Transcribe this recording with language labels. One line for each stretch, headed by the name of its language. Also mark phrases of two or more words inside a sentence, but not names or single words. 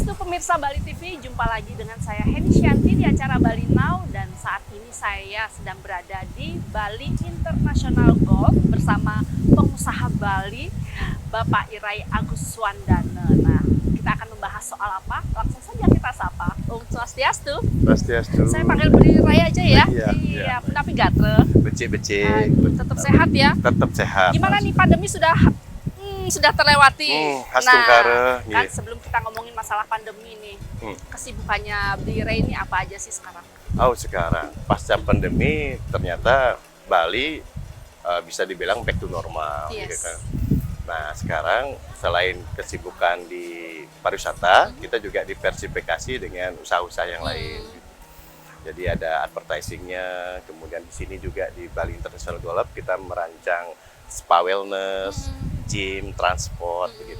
Indonesian: pemirsa Bali TV, jumpa lagi dengan saya Heni Shanti di acara Bali Now, dan saat ini saya sedang berada di Bali International Golf bersama pengusaha Bali, Bapak Irai Agus Swandana. Nah, kita akan membahas soal apa? Langsung saja kita sapa.
Balinese: Om Swastiastu.
Indonesian: Swastiastu. Saya panggil Beli Irai aja ya. Iya. Tapi gatre.
Balinese: Becek-becek.
Indonesian: Tetap sehat ya. Tetap sehat. Gimana nih pandemi sudah terlewati.
Balinese: Hastung kare.
Indonesian: Kan sebelum kita ngomongin masalah pandemi nih, kesibukannya Beli Irai ini apa aja sih sekarang? Oh, sekarang pasca pandemi ternyata Bali bisa dibilang
English: back to normal, Yes.
Indonesian: gitu kan. Nah, sekarang selain kesibukan di pariwisata, kita juga diversifikasi dengan usaha-usaha yang lain. Jadi ada advertisingnya, kemudian di sini juga di Bali International Golf kita merancang
English: spa wellness,
Indonesian: gym, transport, begitu.